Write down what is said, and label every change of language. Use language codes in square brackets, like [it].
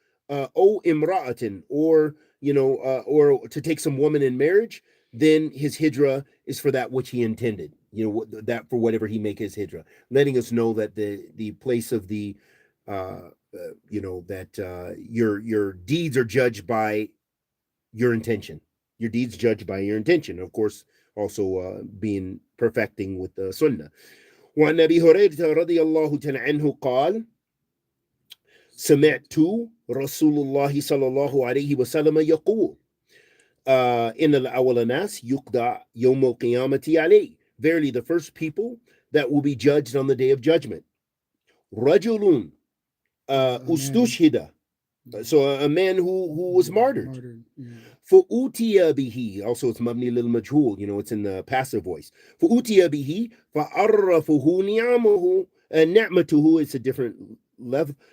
[en] imra'atin, or to take some woman in marriage, then his hijrah is for that which he intended, that for whatever he make his hijrah, letting us know that the place of the that your deeds are judged by your intention. Your deeds judged by your intention. Of course, also being perfecting with the sunnah. [ar] وعن أبي هريرة رضي الله تعالى عنه قال سمعت رسول الله صلى الله عليه وسلم يقول إن الأول ناس يقضى يوم القيامة عليه. [en] Verily, the first people that will be judged on the day of judgment. [ar] رجل استشهد. [en] So a man who was martyred. [ar] فأوتي به, [en] also it's [ar] مبني للمجهول, [en] it's in the passive voice. [ar] فأوتي به فعرفه نعمه نعمته, [en] it's a different level.